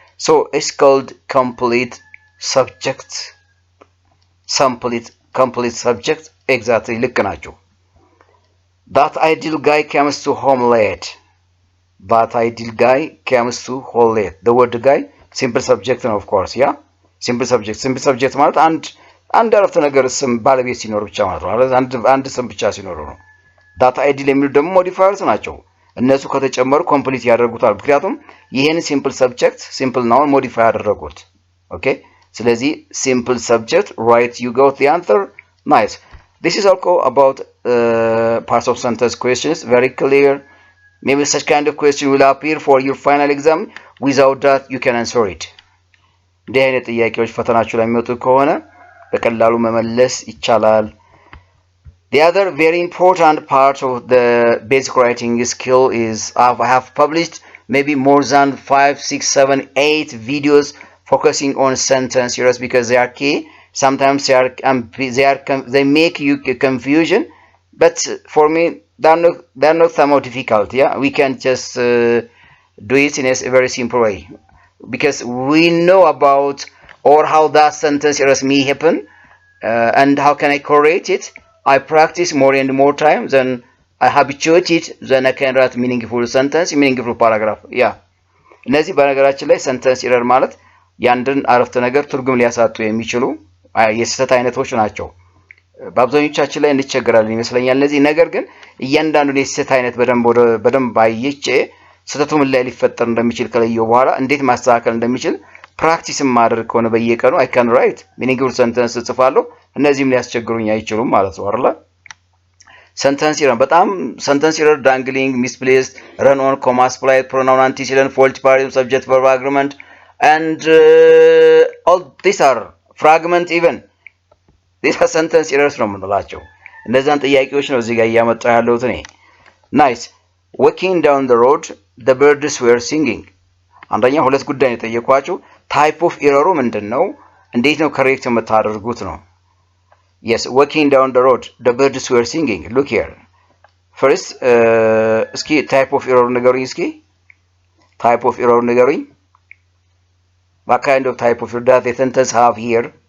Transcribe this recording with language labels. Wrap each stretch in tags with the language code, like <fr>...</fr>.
<en>So it's called complete subject. Complete subject, exactly,</en> <am>ልክ ናቸው።</am> <en>That ideal guy comes to home late. That ideal guy comes to home late. The word guy, simple subject, of course, yeah? Simple subject</en> <am>ማለት አንድ አረፍተ ነገር ስም ባለቤት ሲኖር ብቻ ማለት ነው። አንድ ስም ብቻ ሲኖር ነው።</am> <en>That ideal</en> <am>የሚሉ ደግሞ ሞዲፋየርስ ናቸው። እነሱ ከተጨመሩ ኮምፕሊት ያደርጉታል። ምክንያቱም ይሄን ሲምፕል ሰብጀክት ሲምፕል ናውን ሞዲፋይ ያደረጉት። ኦኬ ስለዚህ</am> <en>simple subject, right, you got the answer. Nice. This is also about parts of sentence questions, very clear. Maybe such kind of question will appear for your final exam. Without that you can answer it.</en> <am>እንዲህ አይነት ጥያቄዎች ፈተናችሁ ላይ የሚወጡ ከሆነ በቀላሉ መመለስ ይቻላል።</am> <en>The other very important part of the basic writing skill is I have published maybe more than 5, 6, 7, 8 videos focusing on sentence errors because they are key. Sometimes they make you confusion, but for me they're not somehow difficult. Yeah, we can just do it in a very simple way because we know about or how that sentence errors may happen and how can I correct it. I practice more and more time, then I habituate it, then I can write meaningful sentence, meaningful paragraph. Yeah.</en> <am>እነዚህ በነገራችን ላይ</am> <en>sentence error</en> <am>ማለት ያንድን አረፍተ ነገር ትርጉም ሊያሳጡ የሚችሉ የስህተት አይነቶች ናቸው። በአብዛኞቻችን ላይ እንቸገራለን ይመስለኛል እነዚህ። ነገር ግን እያንዳንዱን የስህተት አይነት በደንብ አይቼ ስህተቱ ምን ላይ ሊፈጠር እንደሚችል ከለየው በኋላ እንዴት ማስተካከል እንደሚችል ፕራክቲስ ማድረግ ከሆነ በየቀኑ</am> <en>I can write meaningful sentence</en> <am>ጽፋለሁ። እነዚህም ሊያስቸግሩኝ አይችሉም ማለት ነው አይደል?</am> <en>sentence error</en> <am>በጣም</am> <en>sentence error dangling, misplaced, run on, comma, split, pronoun, antecedent, faulty particip, subject, verb, agreement, and all these are fragment even. These are sentence errors</en> <am>ነው የምንላቸው። እነዛን ጥያቄዎች ነው እዚህ ጋር እያመጣሁ ያለሁት እኔ።</am> <en>Nice. Walking down the road, the birds were singing.</en> <am>አንደኛ ሁለት ጉዳይ ነው የጠየኳችሁ።</am> <en>type of error</en> <am>ምንድነው? እንዴት ነው correct የምታደርጉት ነው?</am> <en>Yes, walking down the road, the birds were singing. Look here. First,</en> <am>እስኪ</am> <en>type of error</en> <am>ንገሩኝ እስኪ።</am> <en>type of error</en> <am>ንገሩኝ።</am> <en>What kind of type of error does the sentence have here?</en>